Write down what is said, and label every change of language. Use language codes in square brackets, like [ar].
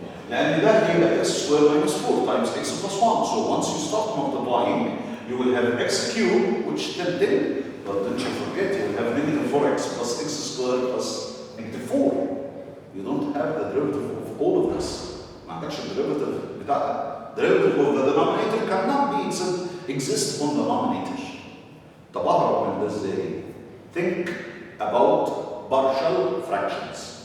[ar] لان ده هيبقى [en] X square minus 4 times x plus 1. So once you start multiplying you will have x cube which still did, but don't you forget you will have negative 4x plus x squared plus negative 4. You don't have the derivative of all of this. [ar] ما عندكش الديريفيتيف بتاعها. [en] derivative of the denominator cannot be exist on the denominator. [ar] طب اهرب من ده ازاي؟ [en] Think about partial fractions.